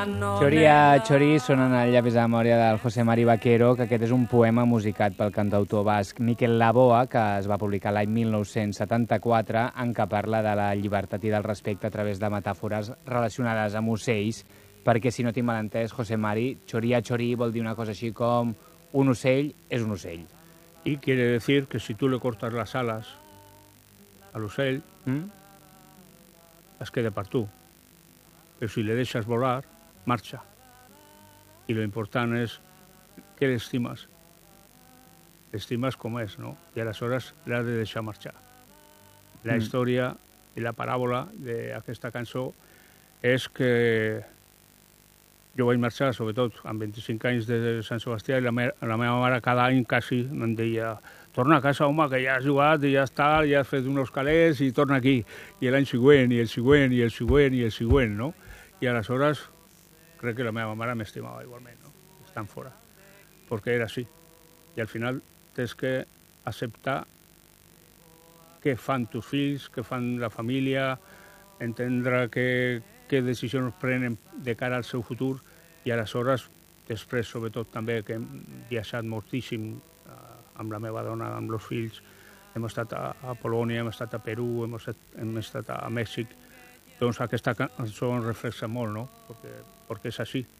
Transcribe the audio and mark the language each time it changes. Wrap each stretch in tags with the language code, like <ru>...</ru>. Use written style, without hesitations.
<ca>Choria Chori sonen al Llapis de Memòria del José Mari Vaquero, que aquest és un poema musicat pel cantautor basc Mikel Laboa, que es va publicar l'any 1974, en què parla de la llibertat i del respecte a través de metàfores relacionades amb ocells, perquè, si no tinc mal entès, José Mari, Choria Chori vol dir una cosa així com un ocell és un ocell.</ca> <es>I quiere decir que si tú le cortas las alas a l'ocell,</es> <ca>es queda per tu.</ca> <es>Pero si le dejas volar, marcha. Y lo importante es que le estimas. Le estimas como es, ¿no? Y a las horas le has de dejar marchar. La historia y la parábola de</es> <ca>aquesta cançó</ca> <es>es que yo voy a marchar, sobre todo, en 25 años desde San Sebastián, y</es> <ca>la meva mare</ca> <es>cada año casi me decía,</es> <ca>torna a casa, home,</ca> <es>que ya has jugado y ya está, ya has fet unos calés y</es> <ca>torna aquí.</ca> <es>Y el año siguiente, y el siguiente, y el siguiente, y el siguiente, ¿no? Y a las horas creo que</es> <ca>la meva mare m'estimava igualment,</ca> <es>¿no?</es> <ca>Estan fora.</ca> <es>Porque era así. Y al final</es> <ca>tens que acceptar què fan tus fills, què fan la família, entendre què decisions prenen de cara al seu futur. I aleshores, després, sobretot també, que hem viatjat moltíssim amb la meva dona, amb els fills, hem estat a Polònia, hem estat a Perú, hem estat a Mèxic, doncs aquesta cançó ens reflexa molt, no? Perquè és així.</ca>